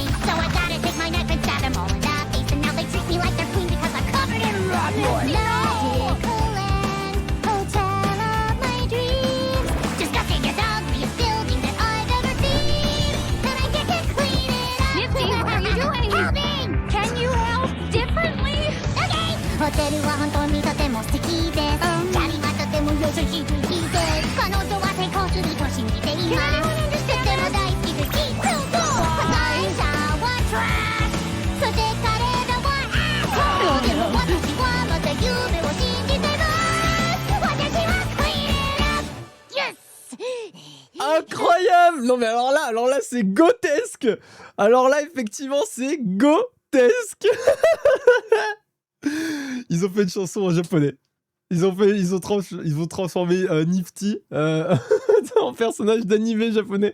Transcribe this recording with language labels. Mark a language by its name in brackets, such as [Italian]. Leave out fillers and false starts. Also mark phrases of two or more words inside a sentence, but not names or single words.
[English] So I gotta take my knife and stab them all in the face. And now they treat me like they're queen because I'm covered in rat noise. Magical land, hotel of my dreams. Disgusting as ugliest building that I've ever seen. And I get to clean it up. Nifty, what are you doing? Helping! Can you help differently? Okay! [Japanese] ホテルは本当にとても素敵です。キャリーはとても優しいです。彼女は成功すると信じています。とても大好きです。会社はトラッシュ。そして彼らはアート。でも私はまた夢を信じてます。私はクリーンアップ。Yes! [French] Incroyable! Non mais alors là c'est grotesque! Alors là effectivement c'est grotesque! Ils ont fait une chanson en japonais. Ils ont transformé Nifty en personnage d'animé japonais.